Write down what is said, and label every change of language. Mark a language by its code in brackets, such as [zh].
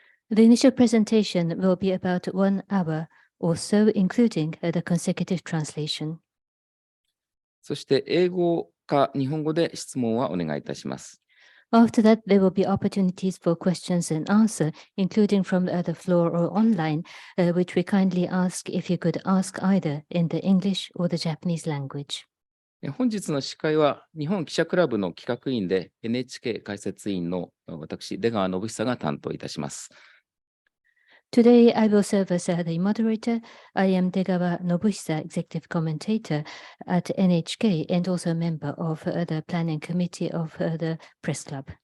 [en] The initial presentation will be about 1 hour or so, including the consecutive translation. [ja] そして英語か日本語で質問はお願いいたします。 [en] After that, there will be opportunities for questions and answer, including from the floor or online, which we kindly ask if you could ask either in the English or the Japanese language. [ja] 本日の司会は日本記者クラブの企画委員で NHK 解説委員の私、出川信久が担当いたします。 [en] Today, I will serve as the moderator. I am Degawa Nobuhisa, executive commentator at NHK and also a member of the planning committee of the press club.